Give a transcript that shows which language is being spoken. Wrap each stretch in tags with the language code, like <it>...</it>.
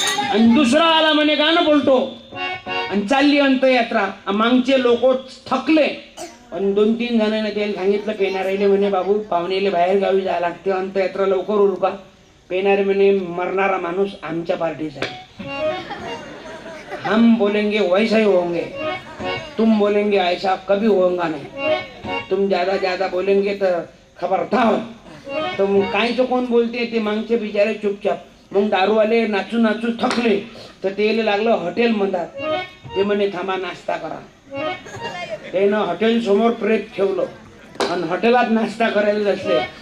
<mr>आणि दुसरा आला म्हणे गाणं बोलतो. आणि चालली अंत्ययात्रा. मागचे लोक थकले. पण 2-3 जणांना त्याला सांगितलं पेनारेले म्हणे बाबू पाहुणेले बाहेर गावी जायला लागते, अंत्ययात्रा लवकर उरका. पेनारे म्हणे मरणारा माणूस आमच्या पार्टीचा आहे.</mr> <hi>हम बोलेंगे वैसा ही होंगे, तुम बोलेंगे ऐसा कभी होगा नहीं. तुम ज्यादा बोलेंगे तर खबर था.</hi> <mr>तर मग कायचं कोण बोलते ते मागचे बिचारे चुपचाप. मग दारूवाले नाचू नाचू थकले तर ते लागलं हॉटेल म्हणतात. ते म्हणे थांबा नाश्ता करा. त्यानं हॉटेल समोर प्रेत ठेवलं आणि हॉटेलात नाश्ता करायला बसले.</mr>